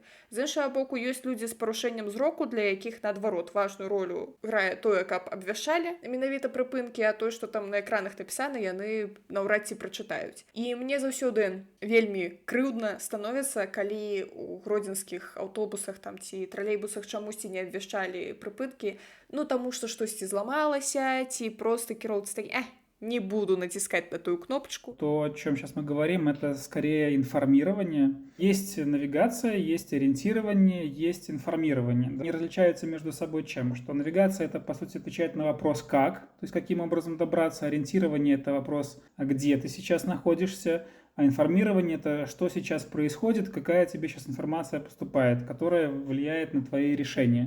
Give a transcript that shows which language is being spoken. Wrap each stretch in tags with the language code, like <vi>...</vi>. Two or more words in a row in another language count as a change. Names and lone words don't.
<be>З іншага боку, ёсць людзі з парушэннем зроку, для якіх, наадварот, важную ролю грае тое, каб абвяшчалі менавіта прыпынкі, а тое, што там на экранах напісана, яны наўрад ці прачытаюць. І мне заўсёды вельмі крыўдна становіцца, калі у гродзенскіх аўтобусах там ці тралейбусах чамусьці не абвяшчалі прыпынкі, ну таму што штосьці зламалася, ці проста кіроўца такі:</be> <ru>не буду натискать на ту кнопочку. То, о чем сейчас мы говорим, это скорее информирование. Есть навигация, есть ориентирование, есть информирование. Они различаются между собой чем? Что навигация — это, по сути, отвечает на вопрос «как?», то есть каким образом добраться. Ориентирование — это вопрос «а где ты сейчас находишься?», а информирование — это что сейчас происходит, какая тебе сейчас информация поступает, которая влияет на твои решения.</ru>